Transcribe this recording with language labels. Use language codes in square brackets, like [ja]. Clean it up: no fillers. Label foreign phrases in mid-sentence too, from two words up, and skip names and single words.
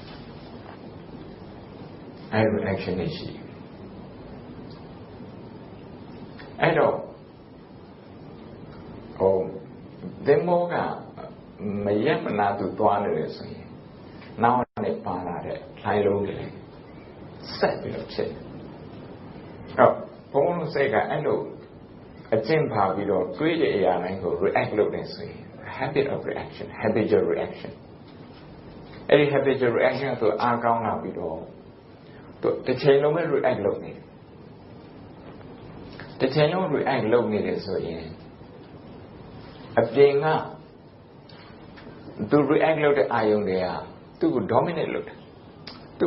[my] အဲ့ reaction တွေရှိတယ်အဲ့တော့ဒီမောကမရက်မနာသူသွားနေတယ်ဆို ရင်နောက်နဲ့ပါလာတဲ့လှိုင်းလုံးတွေဆက်ပြီးတော့ဖြစ်တယ်ဘုံလုံးစိတ်ကအဲ့လိုအကျင့်ပါပြီးတော့တွေးတဲ့အရာတိုင်းကို react လုပ်နေဆိုရင် [en] habit of reaction habitual reaction [my] အဲ့ဒီ [en] habitual reaction [my] ဆိုအားကောင်းလာပြီးတော့တစ်ချိန်လုံးပဲ react လုပ်နေတယ် တစ်ချိန်လုံး react လုပ်နေတယ်ဆိုရင်အပြင်ကသူ react လုပ်တဲ့အာယုံတွေကသူ့ကို dominate လုပ်တယ်သူ့